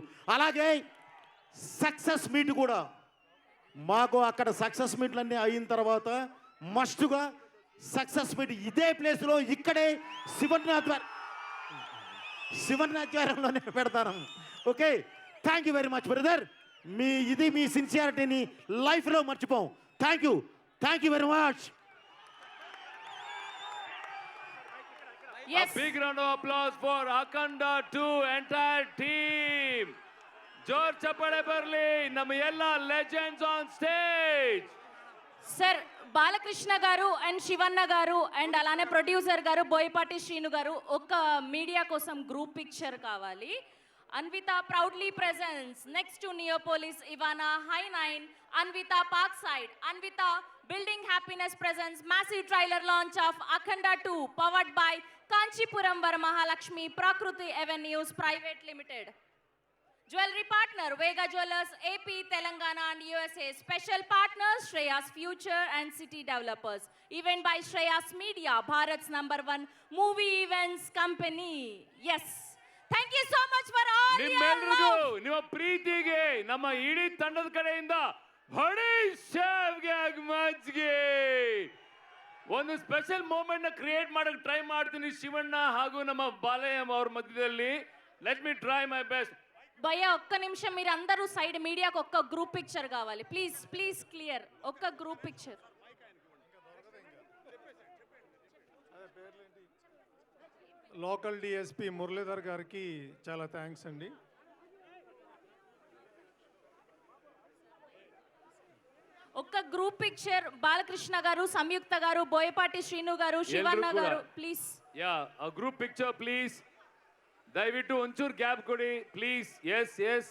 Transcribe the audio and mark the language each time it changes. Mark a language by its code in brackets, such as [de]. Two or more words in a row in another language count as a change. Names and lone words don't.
[te] అలాగే [en] success meet [te] కూడా మాకు అక్కడ సక్సెస్ మీట్లన్నీ అయిన తర్వాత మస్టుగా [en] success meet [te] ఇదే ప్లేస్లో, ఇక్కడే శివనాచార్యంలోనే పెడతాను. [en] Okay, thank you very much brother. [te] మీ సిన్సియారిటీని లైఫ్లో మర్చిపోం. [en] Thank you very much. A big round of applause for Akanda 2 entire team. [kn] ಜೋರ್ ಚಪ್ಪಾಳೆ ಬರಲಿ ನಮ್ಮ ಎಲ್ಲ [en] legends on stage. [te] సార్ బాలకృష్ణ గారు అండ్ శివన్న గారు అండ్ అలానే ప్రొడ్యూసర్ గారు బోయపాటి శ్రీను గారు ఒక మీడియా కోసం [en] group picture [te] కావాలి. [en] Anvita proudly presence next to Neopolis Ivana High 9, Anvita Park Side, Anvita Building Happiness presence massive trailer launch of Akhanda 2 powered by Kanchipuram Varamahalakshmi Prakriti Avenues Private Limited. Jewelry partner Vega Jewelers AP Telangana and USA. Special partners Shreyas Future and City Developers. Event by Shreyas Media, Bharat's #1 movie events company. Yes. Thank you so much for all your [kn] ನಿಮ್ಮೆಲ್ಲರಿಗೂ [en] love. [kn] ನಿಮ್ಮ ಪ್ರೀತಿಗೆ ನಮ್ಮ ಇಡೀ ತಂಡದ ಕಡೆಯಿಂದ ಹೊಡಿ ಶೇವ್ಗೆ ಮಜ್ಗೆ ಒಂದು [en] special moment [kn] ನ ಕ್ರಿಯೇಟ್ ಮಾಡಕ್ಕೆ ಟ್ರೈ ಮಾಡ್ತೀನಿ ಶಿವಣ್ಣ ಹಾಗೂ ನಮ್ಮ ಬಾಲಯ್ಯ ಅವ್ರ ಮಧ್ಯದಲ್ಲಿ. [en] Let me try my best. [te] భయ్య ఒక్క నిమిషం, మీరు అందరూ సైడ్ మీడియాకి ఒక్క [en] group picture [te] కావాలి ప్లీజ్. క్లియర్ ఒక్క [en] group picture. local DSP [te] మురళీధర్ గారికి చాలా థ్యాంక్స్ అండి. ఒక్క [en] group picture [te] బాలకృష్ణ గారు, సంయుక్త గారు, బోయపాటి శ్రీను గారు, శివన్న ఎల్లు కూడా. గారు ప్లీజ్. [en] Ya group picture please. [kn] ದಯವಿಟ್ಟು ಒಂಚೂರು ಗ್ಯಾಪ್ ಕೊಡಿ [en] please. Yes